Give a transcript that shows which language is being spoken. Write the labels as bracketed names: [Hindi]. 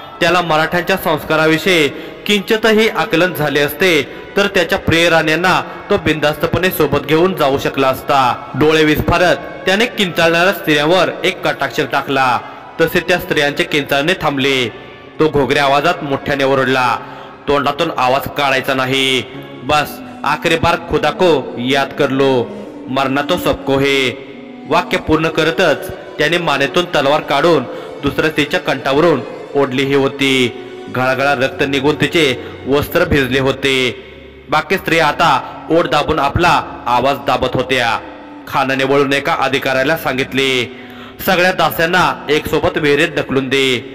[Marathi] त्याला मराठ्यांच्या संस्काराविषयी किंचितही आकलन झाले असते तर त्याच्या प्रिय राण्यांना तो बिनधास्तपणे सोबत घेऊन जाऊ शकला असता। डोळे विस्फारत त्याने किंचाळणाऱ्या स्त्रियांवर एक कटाक्ष टाकला, तसे त्या स्त्रियांचे किंचाळणे थांबले। तो घोगऱ्या आवाजात मोठ्याने ओरडला, तोंडातून आवाज काढायचा नाही। [Hindi] बस आखरी बार खुदा को याद कर लो, मरना तो सबको है। [Marathi] वाक्य पूर्ण करतच त्याने मानेतून तलवार काढून दुसऱ्या स्त्रीच्या कंठावरून ओढलीही होती। घळघळा रक्त निघून तिचे वस्त्र भिजले होते। बाकी स्त्रिया आता ओढ दाबून आपला आवाज दाबत होत्या। खानाने वळून एका अधिकाऱ्याला सांगितले, सगळ्या दास्यांना एक सोबत विहिरीत ढकलून दे।